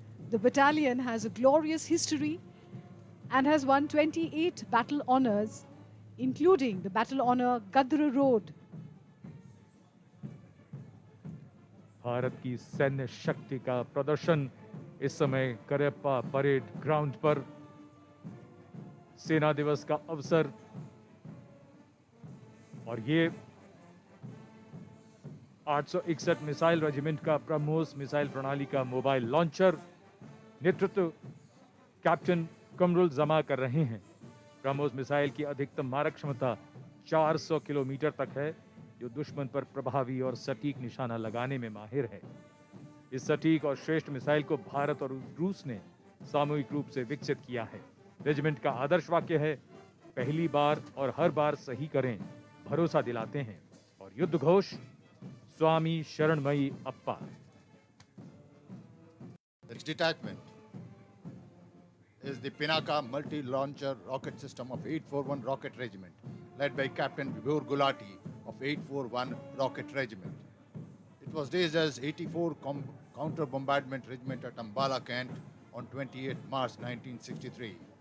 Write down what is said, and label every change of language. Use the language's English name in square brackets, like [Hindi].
[English] The battalion has a glorious history and has won 28 battle honors, including the battle honor Gadra Road. [Hindi] Bharat की सैन्य शक्ति का प्रदर्शन इस समय करेप्पा परेड ग्राउंड पर सेना दिवस का अवसर, और ये 861 मिसाइल रेजिमेंट का ब्रह्मोस मिसाइल प्रणाली का मोबाइल लॉन्चर नेतृत्व कैप्टन कमरुल जमा कर रहे हैं। ब्रह्मोस मिसाइल की अधिकतम मारक क्षमता 400 किलोमीटर तक है, जो दुश्मन पर प्रभावी और सटीक निशाना लगाने में माहिर है। इस सटीक और श्रेष्ठ मिसाइल को भारत और रूस ने सामूहिक रूप से विकसित किया है। रेजिमेंट का आदर्श वाक्य है, पहली बार और हर बार सही करें, भरोसा दिलाते हैं, और युद्ध घोष, स्वामी शरणमयी अप्पा। [English] This detachment is the Pinaka multi-launcher rocket system of 841 Rocket Regiment, led by Captain Vibhor Gulati of 841 Rocket Regiment. It was raised as 84 Counter Bombardment Regiment at Ambala, Kent on 28 March 1963.